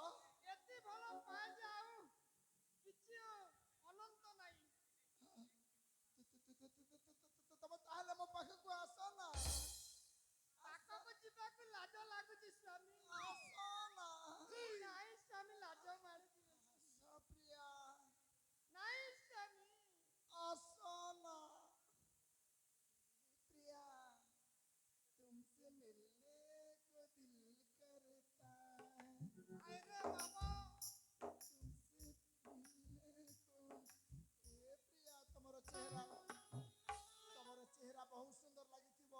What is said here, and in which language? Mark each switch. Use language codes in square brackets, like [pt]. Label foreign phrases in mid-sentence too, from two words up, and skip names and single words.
[or] ଏତେ ଭଲ ପାଏ ଯେ ଆଉ କିଛି ଅନନ୍ତ ନାହିଁ। ତମେ ତାହେଲେ ମୋ ପାଖକୁ ଆସ ନା। ପାଖକୁ ଯିବାକୁ ଲାଜ ଲାଗୁଛି ସ୍ୱାମୀ। ଆସ ନା। ନାଇଁ ସ୍ୱାମୀ, ଲାଜ ମାରୁଛି। ଆସ ପ୍ରିୟା, ନାଇଁ ସ୍ୱାମୀ। [hi] आसो ना प्रिया, तुमसे मिलने को दिल करता है। अरे बाबा, तुमसे मिलने को। ए प्रिया, तुम्हारा चेहरा बहुत सुंदर लगिथिबो।